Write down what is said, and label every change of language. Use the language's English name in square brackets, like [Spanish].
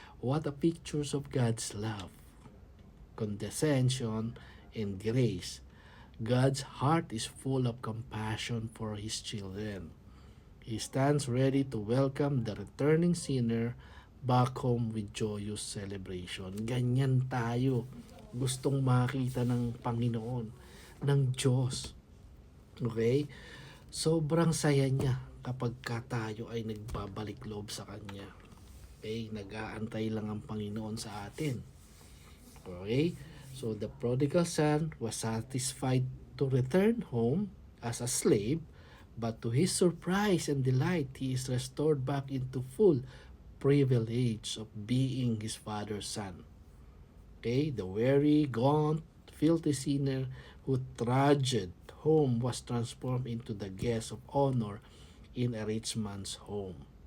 [English] What a pictures of God's love, condescension, and grace. God's heart is full of compassion for his children. He stands ready to welcome the returning sinner back home with joyous celebration. [Filipino] Ganyan tayo. Gustong makita ng Panginoon, ng Diyos. Okay? Sobrang saya niya kapag tayo ay nagbabalik loob sa Kanya. Okay? Nag-aantay lang ang Panginoon sa atin. [English] Okay? So the prodigal son was satisfied to return home as a slave, but to his surprise and delight, he is restored back into full privilege of being his father's son. Okay, the weary, gaunt, filthy sinner who trudged home was transformed into the guest of honor in a rich man's home.